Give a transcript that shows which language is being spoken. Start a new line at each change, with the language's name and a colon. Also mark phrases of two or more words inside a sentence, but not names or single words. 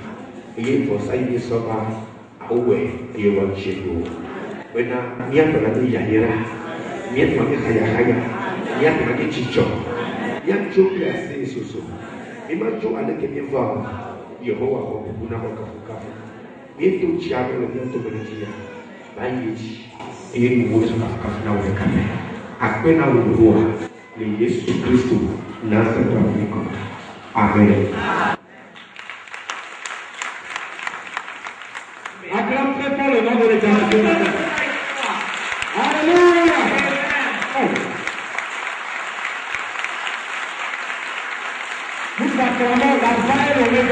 Swahili: iye fosa iye soba, awe iye wanchiyo. Wena niya tona ni yahira, niya tona haya, niya tona chicho, niya chopi ase susu, ima jo aleke miwa, Yehowa wakubuna wakafukafu, yeto chiago le niya tobe jiya, bayi ili uwezo na uwekane akwena uruwa ni Yesu Kristo Nazareti wa Mungu.
French: Amen. Acclame très fort le nom de l'Éternel. Alléluia. Nous acclamons l'Alpha et l'Oméga.